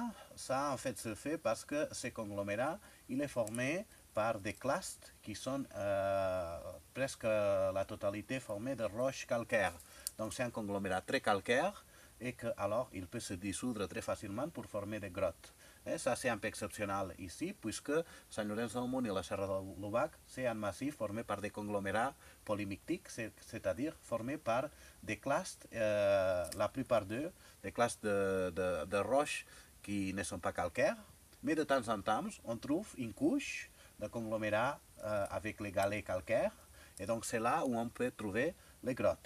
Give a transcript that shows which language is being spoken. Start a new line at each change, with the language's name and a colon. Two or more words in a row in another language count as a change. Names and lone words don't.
French: Ça en fait se fait parce que ce conglomérat, il est formé par des clastes qui sont presque la totalité formés de roches calcaires. Donc c'est un conglomérat très calcaire et que alors il peut se dissoudre très facilement pour former des grottes. Et ça c'est un peu exceptionnel ici puisque Sant-Llorenç del Munt et la Serra de l'Obac c'est un massif formé par des conglomérats polymictiques, c'est-à-dire formés par des clastes, la plupart d'eux, des classes de roches qui ne sont pas calcaires, mais de temps en temps on trouve une couche de conglomérats avec les galets calcaires, et donc c'est là où on peut trouver les grottes.